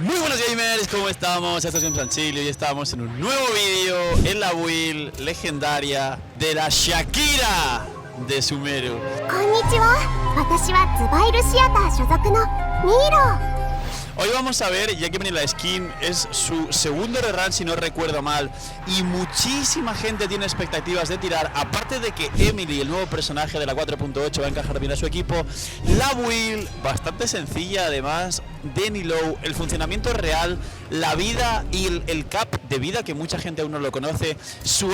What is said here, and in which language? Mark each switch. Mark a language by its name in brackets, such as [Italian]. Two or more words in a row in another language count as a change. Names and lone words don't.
[Spanish] Buenos gamers, ¿cómo estamos? Esto es Games Chile y estamos en un nuevo vídeo en la build legendaria de la Shakira de Sumeru. [Japanese] こんにちは、私は Zubair Theater 所属のミーロ。 [Spanish] Hoy vamos a ver, ya que viene la skin, es su segundo rerun si no recuerdo mal, y muchísima gente tiene expectativas de tirar, aparte de que Emily, el nuevo personaje de la 4.8, va a encajar bien a su equipo. La build, bastante sencilla además, de Nilou, el funcionamiento real, la vida y el cap de vida, que mucha gente aún no lo conoce, su